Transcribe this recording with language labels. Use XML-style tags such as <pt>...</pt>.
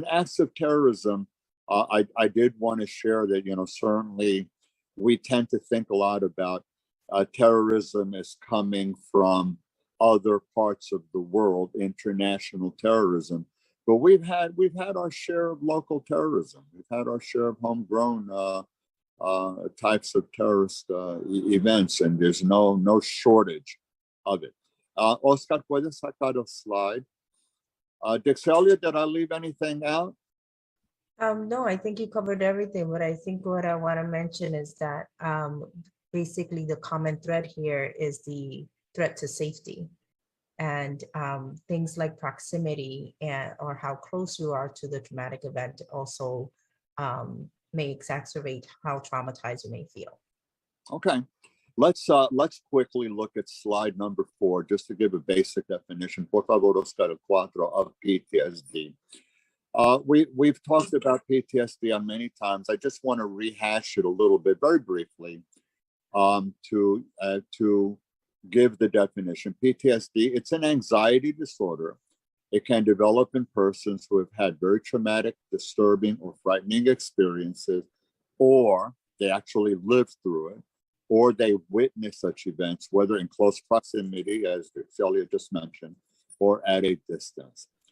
<en>And acts of terrorism, I did want to share that, certainly we tend to think a lot about terrorism as coming from other parts of the world, international terrorism. But we've had our share of local terrorism. We've had our share of homegrown types of terrorist events, and there's no shortage of it.</en> <es>Oscar, puedes sacar el slide.</es> <en>Dixelia, did I leave anything out? No, I think you covered everything, but I think what I want to mention is that basically the common thread here is the threat to safety, and things like proximity or how close you are to the traumatic event also may exacerbate how traumatized you may feel. Okay, let's quickly look at slide number 4 just to give a basic definition.</en> <es>Por favor, Oscar, el cuatro</es> <en>of PTSD. We've talked about PTSD on many times. I just want to rehash it a little bit, very briefly, to give the definition. PTSD, it's an anxiety disorder. It can develop in persons who have had very traumatic, disturbing, or frightening experiences, or they actually lived through it, or they witnessed such events, whether in close proximity, as Celia just mentioned, or at a distance.</en>